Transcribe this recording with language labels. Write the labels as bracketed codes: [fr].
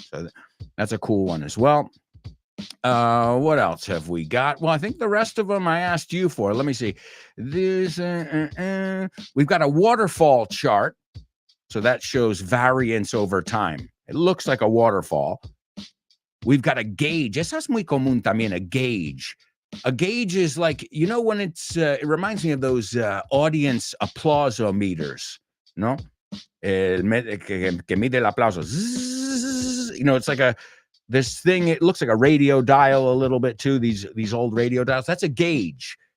[en] So that's a cool one as well. What else have we got? Well, I think the rest of them I asked you for. Let me see. This, we've got a waterfall chart. So that shows variance over time. It looks like a waterfall. We've got a gauge. [es] Eso es muy común también, a gauge. [en] A gauge is like, when it reminds me of those audience applausometers, no? [es] Que mide el aplauso. [en] It's like this thing, it looks like a radio dial a little bit too, these old radio dials. That's a gauge.